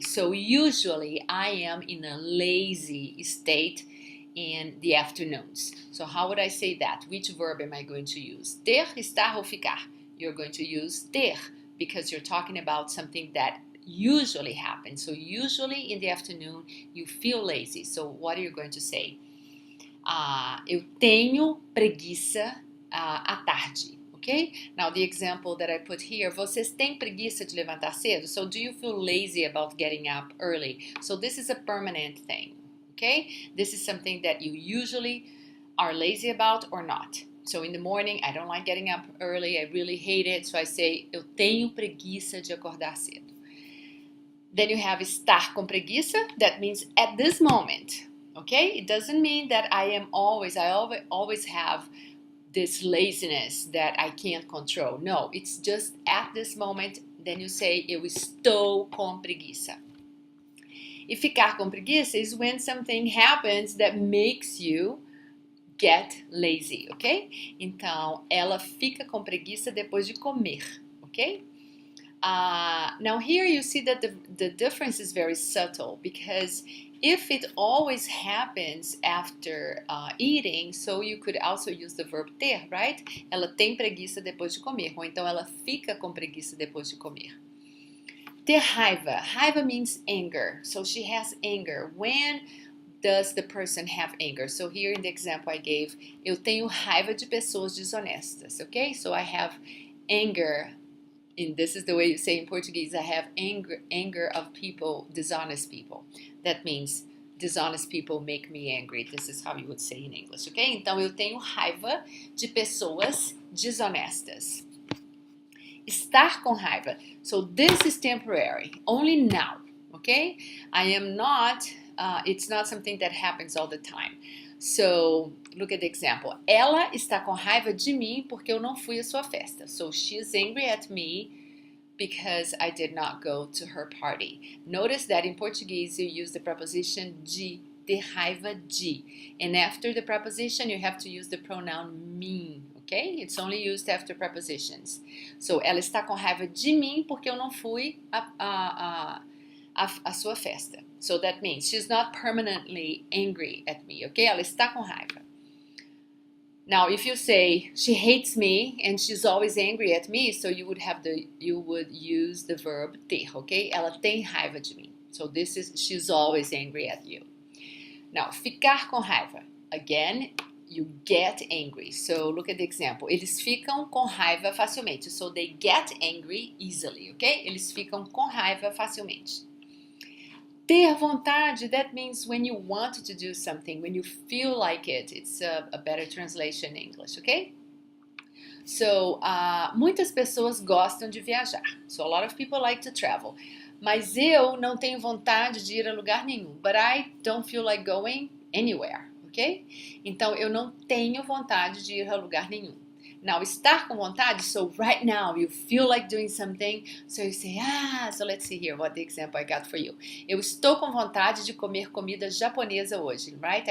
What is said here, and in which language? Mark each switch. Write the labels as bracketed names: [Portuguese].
[English] So usually I am in a lazy state in the afternoons. So how would I say that? Which verb am I going to use? Ter, estar, ou ficar? You're going to use ter because you're talking about something that usually happens. So usually in the afternoon you feel lazy. So what are you going to say? [Portuguese] Eu tenho preguiça à tarde. Okay? [English] Now the example that I put here, [Portuguese] vocês têm preguiça de levantar cedo? [English] So do you feel lazy about getting up early? So this is a permanent thing. Okay? This is something that you usually are lazy about or not. So in the morning, I don't like getting up early. I really hate it. So I say, [Portuguese] eu tenho preguiça de acordar cedo. [English] Then you have estar com preguiça. That means at this moment. Okay? It doesn't mean that I always have this laziness that I can't control. No, it's just at this moment. Then you say, [Portuguese] eu estou com preguiça. [English] E ficar com preguiça is when something happens that makes you get lazy, ok? [Portuguese] Então, ela fica com preguiça depois de comer, ok? [English] Now here you see that the difference is very subtle because if it always happens after eating, so you could also use the verb ter, right? [Portuguese] Ela tem preguiça depois de comer, ou então ela fica com preguiça depois de comer. [English] Ter raiva. Raiva means anger. So she has anger. When does the person have anger? So here in the example I gave, [Portuguese] eu tenho raiva de pessoas desonestas, [English] okay? So I have anger, and this is the way you say in Portuguese, I have anger of people, dishonest people. That means dishonest people make me angry. This is how you would say in English, okay? [Portuguese] Então eu tenho raiva de pessoas desonestas. Estar com raiva. [English] So this is temporary, only now, okay? I am not, it's not something that happens all the time. So look at the example. [Portuguese] Ela está com raiva de mim porque eu não fui à sua festa. [English] So she is angry at me because I did not go to her party. Notice that in Portuguese you use the preposition de, ter raiva de. And after the preposition you have to use the pronoun mim. Okay? It's only used after prepositions. [Portuguese] So, ela está com raiva de mim porque eu não fui à sua festa. [English] So that means she's not permanently angry at me, okay? [Portuguese] Ela está com raiva. [English] Now, if you say she hates me and she's always angry at me, so you would use the verb ter, okay? [Portuguese] Ela tem raiva de mim. [English] So she's always angry at you. Now, ficar com raiva. Again, You get angry. So look at the example. [Portuguese] Eles ficam com raiva facilmente. [English] So they get angry easily, ok? [Portuguese] Eles ficam com raiva facilmente. [English] Ter vontade, that means when you want to do something, when you feel like it. It's a better translation in English, ok? [Portuguese] So, muitas pessoas gostam de viajar. [English] So a lot of people like to travel. [Portuguese] Mas eu não tenho vontade de ir a lugar nenhum. [English] But I don't feel like going anywhere, ok? [Portuguese] Então, eu não tenho vontade de ir a lugar nenhum. [English] Now, estar com vontade, so right now you feel like doing something, so you say, so let's see here what the example I got for you. [Portuguese] Eu estou com vontade de comer comida japonesa hoje, right?